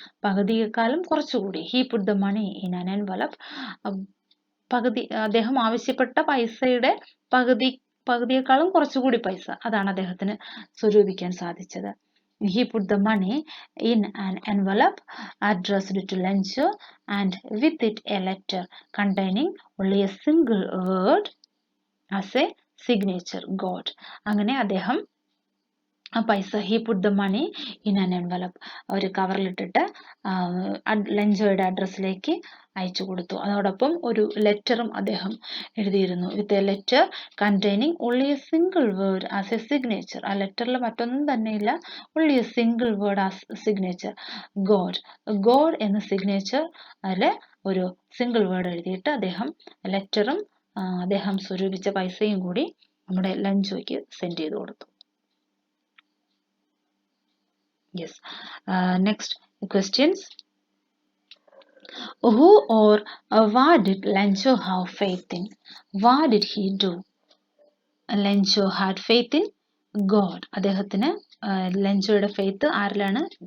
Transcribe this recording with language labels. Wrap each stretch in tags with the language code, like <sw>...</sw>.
<ml>പകുതിയേക്കാളും കുറച്ചുകൂടി.</ml> <en>He put the money in an envelope.</en> <ml>അദ്ദേഹം ആവശ്യപ്പെട്ട പൈസയുടെ പകുതിയേക്കാളും കുറച്ചുകൂടി പൈസ അതാണ് അദ്ദേഹത്തിന് സ്വരൂപിക്കാൻ സാധിച്ചത്.</ml> <en>He put the money in an envelope addressed to Lencho and with it a letter containing only a single word as a signature, God.</en> <ml>അങ്ങനെ അദ്ദേഹം പൈസ</ml> <en>he put the money in an envelope</en> <ml>ഒരു കവറിലിട്ടിട്ട് ലെഞ്ചോയുടെ അഡ്രസ്സിലേക്ക് അയച്ചു കൊടുത്തു. അതോടൊപ്പം ഒരു ലെറ്ററും അദ്ദേഹം എഴുതിയിരുന്നു.</ml> <en>With a letter containing only a single word as a signature.</en> <ml>ആ ലെറ്ററിൽ മറ്റൊന്നും തന്നെയില്ല,</ml> <en>only a single word as signature,</en> <ml>God എന്ന സിഗ്നേച്ചർ അതിൽ ഒരു സിംഗിൾ വേർഡ് എഴുതിയിട്ട് അദ്ദേഹം ലെറ്ററും അദ്ദേഹം സ്വരൂപിച്ച പൈസയും കൂടി നമ്മുടെ ലെഞ്ചോയ്ക്ക് സെൻഡ് ചെയ്ത് കൊടുത്തു.</ml> <en>Yes. Next questions. Who or what did Lencho have faith in? What did he do? Lencho had faith in God.</en> <ml>അദ്ദേഹത്തിന് ലെഞ്ചോയുടെ ഫെയ്ത്ത് ആരിലാണ്?</ml>